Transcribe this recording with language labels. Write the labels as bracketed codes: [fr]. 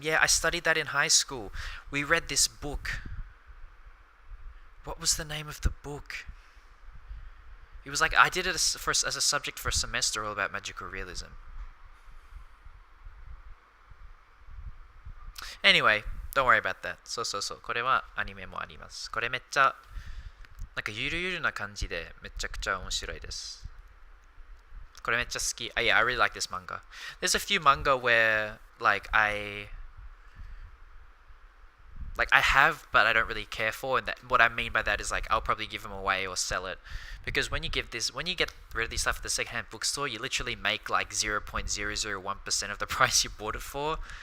[en] Yeah, I studied that in high school. We read this book. What was the name of the book? It was like I did it as a subject for a semester all about magical realism. Anyway, don't worry about that. [ja] そう。これはアニメもあります。これめっちゃなんかゆるゆるな感じでめちゃくちゃ面白いです。これめっちゃ好き。 [en] Yeah, I really like this manga. There's a few manga where like I have, but I don't really care for, and that what I mean by that is like I'll probably give them away or sell it, because when you get rid of these stuff at the secondhand bookstore, you literally make like 0.001% of the price you bought it for.